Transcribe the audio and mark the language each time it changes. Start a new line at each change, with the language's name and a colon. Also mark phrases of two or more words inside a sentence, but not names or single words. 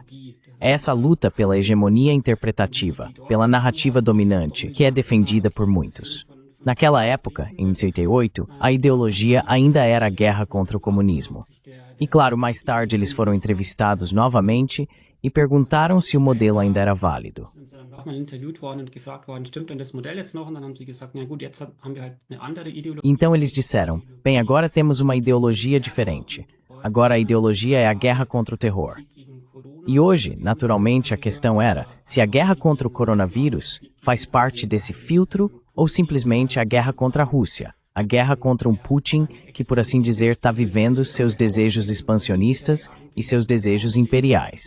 Portuguese: É essa luta pela hegemonia interpretativa, pela narrativa dominante, que é defendida por muitos. Naquela época, em 1988, a ideologia ainda era a guerra contra o comunismo. E claro, mais tarde eles foram entrevistados novamente e perguntaram se o modelo ainda era válido.
German: auch mal interviewt worden und gefragt worden, stimmt denn das Modell jetzt noch? Und dann haben sie gesagt, na gut, jetzt haben wir halt eine andere Ideologie.
Portuguese: Então eles disseram: bem, agora temos uma ideologia diferente. Agora a ideologia é a guerra contra o terror. E hoje, naturalmente, a questão era se a guerra contra o coronavírus faz parte desse filtro ou simplesmente a guerra contra a Rússia, a guerra contra um Putin que, por assim dizer, está vivendo seus desejos expansionistas e seus desejos imperiais.